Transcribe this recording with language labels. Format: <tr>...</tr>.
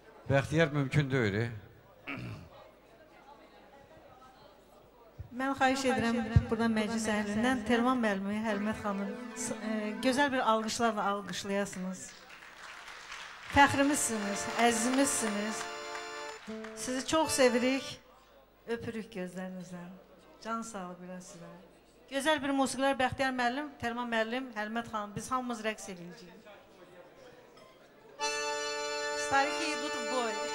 <az>Bəxtiyar mümkün deyil. Mən xahiş edirəm buradan məclis əhlindən Terman müəllimi Həlmət xanım gözəl bir alqışlarla alqışlayasınız. Fəxrimizsiniz, əzizimizsiniz. Sizi çox sevirik, öpürük gözlərinizdən. Can sağlığı bilən sizə. Gözəl bir musiqilər Bəxtiyar müəllim, Terman müəllim, Həlmət xanım, biz hamımız rəqs edəcəyik.</az> <ru>Старики идут в бой.</ru>